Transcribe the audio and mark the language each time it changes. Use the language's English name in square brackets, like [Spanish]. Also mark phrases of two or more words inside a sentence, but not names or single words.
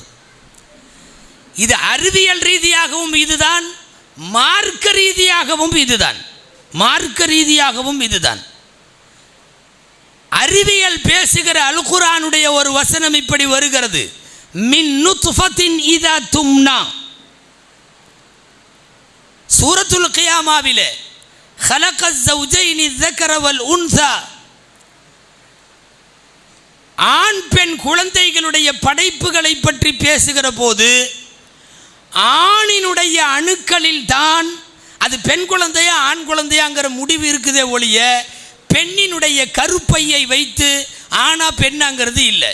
[Tamil] இது அறிவியல் ரீதியாகவும் இதுதான், மார்க்க ரீதியாகவும் இதுதான், மார்க்க ரீதியாகவும் இதுதான். அறிவியல் பேசுகிற அல் குர்ஆனுடைய ஒரு வசனம் இப்படி வருகிறது, [Arabic] من نطفة إذا تمنى. சூரத்துல் கியாமாவிலே خلق الزوجين الذكر والأنثى, [Tamil] ஆண் பெண் குழந்தைகளுடைய படைப்புகளை பற்றி பேசுகிற போது ஆணினுடைய அணுக்களில் தான் அது பெண் குழந்தையா ஆண் குழந்தையாங்கிற முடிவு இருக்குதே ஒழிய பெண்ணினுடைய கருப்பையை வைத்து ஆணா பெண்ணாங்கிறது இல்லை.